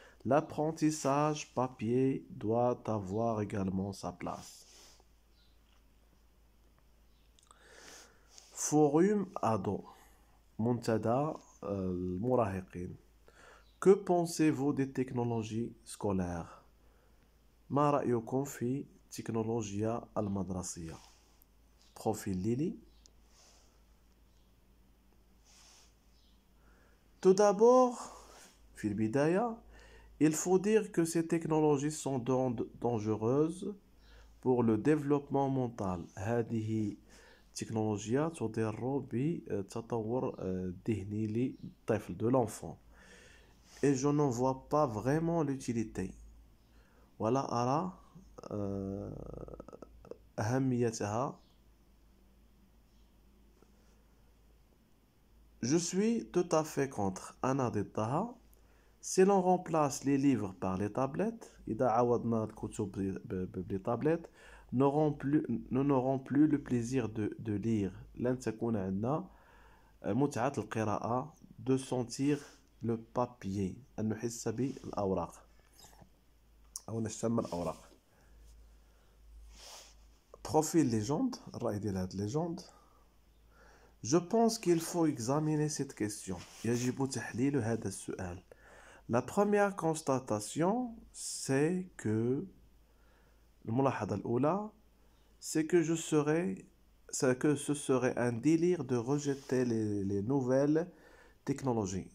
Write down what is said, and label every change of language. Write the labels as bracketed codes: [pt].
[fr] L'apprentissage papier doit avoir également sa place. Forum ado. [ar] Muntada المراهقين. [fr] Que pensez-vous des technologies scolaires? [ar] ما رأيكم في التكنولوجيا المدرسية؟ [fr] Profil [ar] Lily. [fr] Tout d'abord, [ar] في البداية, [fr] il faut dire que ces technologies sont dangereuses pour le développement mental. [ar] هذه التكنولوجيا تضر بالتطور الذهني للطفل [fr] de l'enfant. Et je n'en vois pas vraiment l'utilité. [ar] ولا أرى أهميتها. [fr] Je suis tout à fait contre. [ar] أنا ضدها. [fr] Si l'on remplace les livres par les tablettes, [ar] إذا عوضنا الكتب بالtablettes, [fr] nous n'aurons plus le plaisir de lire. [ar] لن تكون عندنا متعة القراءة, [fr] de sentir le papier, [ar] أن نحس بالأوراق أو نشم الأوراق. [fr] Profil légende, [ar] الرأي ديال هاد légende. [fr] Je pense qu'il faut examiner cette question. [ar] يجب تحليل هذا السؤال. [fr] La première constatation, c'est que [ar] الملاحظة الأولى, [fr] c'est que ce serait un délire de rejeter les nouvelles technologies.